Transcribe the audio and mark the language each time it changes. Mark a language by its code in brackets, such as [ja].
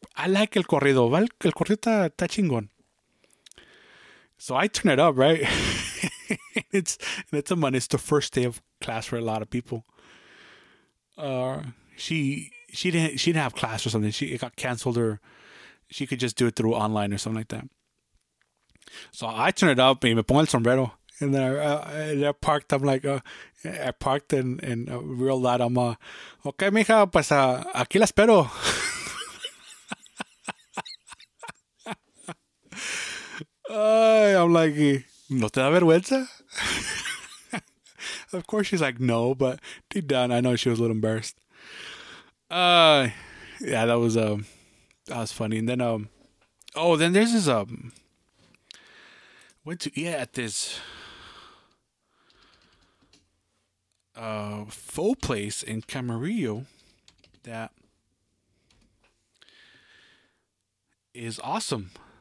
[en] I like [es] el corrido, el corrido está chingón. [en] So I turn it up, right? It's the first day of class for a lot of people. She didn't have class or something. It got canceled, or she could just do it through online or something like that. So I turn it up and [es] me pongo el sombrero. [en] And then I parked. I'm like, I parked and real loud. I'm okay, [es] mija, pues aquí la espero. [en] I'm like, [es] ¿no te da vergüenza? [en] Of course she's like, no, but deep down I know she was a little embarrassed. Yeah, that was funny. And then then there's this Went to eat at this pho place in Camarillo that is awesome.